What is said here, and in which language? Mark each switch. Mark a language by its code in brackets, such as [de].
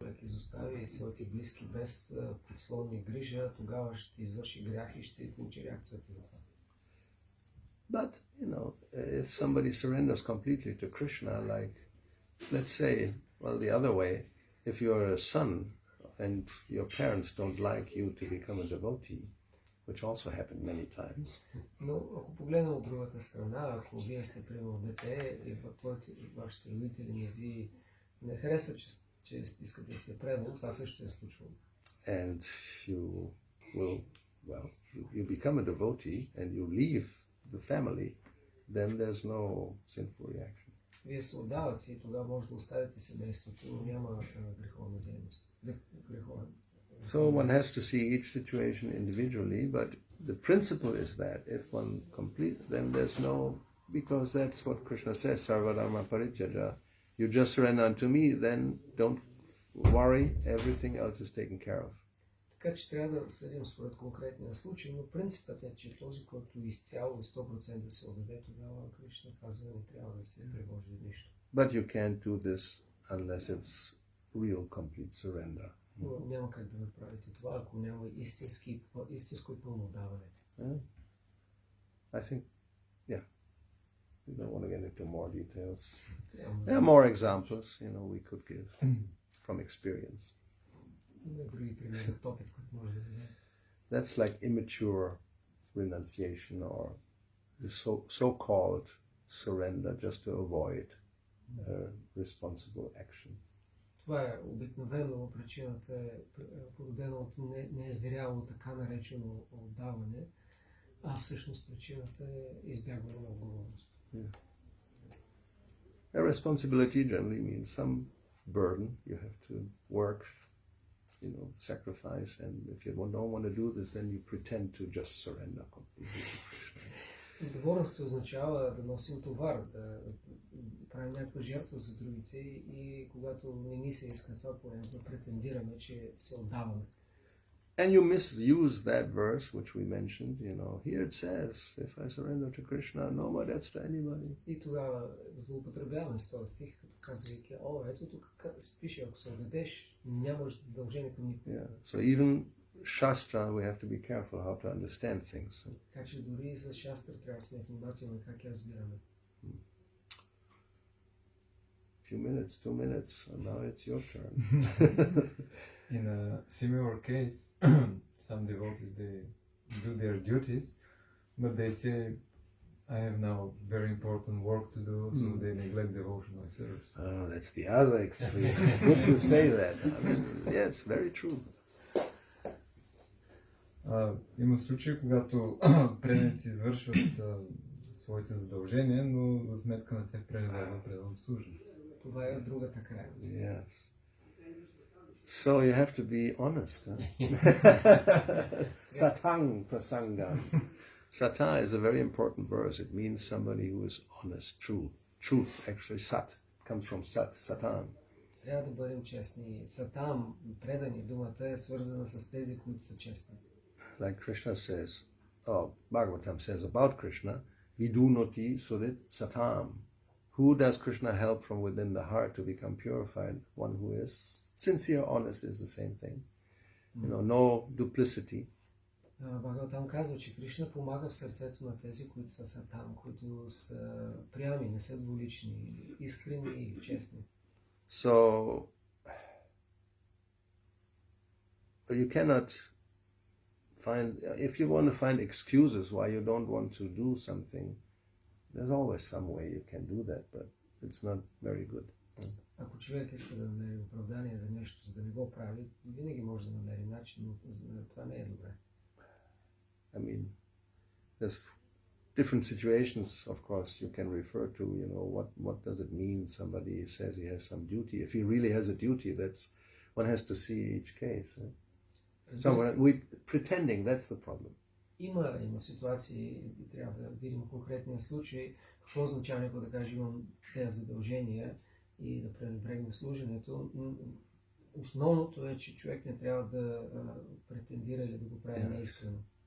[bg] Ако изостави своите близки без подслонни грижа, тогава ще извърши грях и ще получи реакцията за това. [en] But, if somebody surrenders completely to Krishna, like, let's say, well, the other way, if you're a son and your parents don't like you to become a devotee, which also happened many times. [bg] Но ако погледнем от другата страна, ако вие сте примерно дете и вашите родители не ви не харесват, че искате да сте предан, това също е случвало. [en] And you will, you become a devotee and you leave the family, then there's no sinful reaction. [bg] Вие се отдавате и тогава може да оставите семейството, но няма греховна дейност. [en] So one has to see each situation individually, but the principle is that if one complete, then there's no, because that's what Krishna says, [sa] Sarvadharma Parityaja, [en] you just surrender unto me, then don't worry, everything else is taken care of. [bg] Така че трябва да съдим според конкретния случай, но принципът е, че този, който изцяло и 100% се отдаде, тогава Кришна казва, не трябва да се тревожи за нищо. [en] But you can't do this unless it's real complete surrender. [bg] Но няма как да направите това, ако няма истинско и пълно отдаване. [en] I think, we don't want to get into more details. There are more examples, we could give from experience. [bg] Има други примери от опит, които може да дадем. [en] That's like immature renunciation or the so-called surrender just to avoid responsible action. [bg] Това е обикновено, причината е породена от незряло така наречено отдаване, а всъщност причината е избягване на отговорност. [en] A responsibility generally means some burden you have to work, sacrifice, and if you don't want to do this, then you pretend to just surrender completely to Krishna. [bg] Отговорност означава да носим товар, да правим някаква жертва за другите и когато не ни се иска това, понякога претендираме, че се отдаваме. [en] And you misuse that verse which we mentioned, here it says, if I surrender to Krishna, no more debts to anybody. [bg] И тогава злоупотребяваме с този стих, като казвайки, ето тук пише, ако се отдадеш, нямаш задължение към никой. [en] So even Shastra, we have to be careful how to understand things. [bg] Така че дори за Шастра трябва да сме внимателни как я разбираме. [en] Few minutes, 2 minutes, and now it's your turn. In a similar case, some devotees, they do their duties, but they say, I have now very important work to do, so they neglect devotional service. Oh, that's the other extreme. Good to say that. Yes, very true. [bg] Има случаи, когато преданици извършват своите задължения, но за сметка на тях пренебрегват преданото служене. Това е другата крайност. [en] Yes. So you have to be honest. [sa] Satang prasangam. [en] Sata is a very important verse. It means somebody who is honest, true. Truth, actually, sat, comes from sat, satan. [bg] Трябва да бъдем честни. Сатам, предани, думата е свързана с тези, които са честни. [en] Like Krishna says, Bhagavatam says about Krishna, [sa] vidunoti surit satam. [en] Who does Krishna help from within the heart to become purified? One who is sincere, honest is the same thing. No duplicity. [bg] Бхагаватам казва, че Кришна помага в сърцето на тези, които са сатам, които са прями, не са двулични, искрени и честни. [en] So, you cannot find, if you want to find excuses why you don't want to do something, there's always some way you can do that, but it's not very good. [bg] Ако човек иска да намери оправдание за нещо, за да не го прави, винаги може да намери начин, но това не е добре. [en] I mean, there's different situations, of course, you can refer to, what does it mean somebody says he has some duty. If he really has a duty, one has to see each case. So pretending, that's the problem. [bg] Има ситуации и трябва да видим конкретния случай, какво означава някой да каже имам тези задължения и да пренебрегне служенето. Основното е, че човек не трябва да претендира или да го прави неискрено.